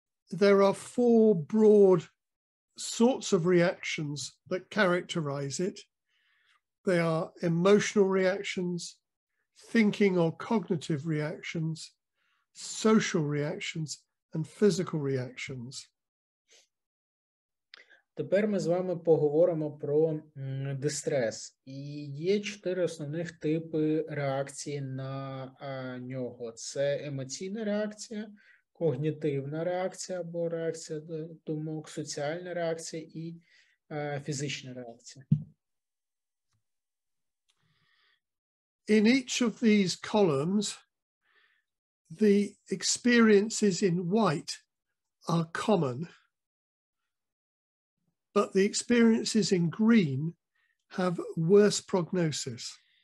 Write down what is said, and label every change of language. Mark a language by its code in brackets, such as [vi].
[en] There are four broad sorts of reactions that characterize it. They are emotional reactions, thinking or cognitive reactions, social reactions, and physical reactions. [uk] Тепер ми з вами поговоримо про дистрес. І є 4 основних типи реакції на нього. Це емоційна реакція, когнітивна реакція або реакція думок, соціальна реакція і фізична реакція. [en] In each of these columns, the experiences in white are common, but the experiences in green have worse prognosis.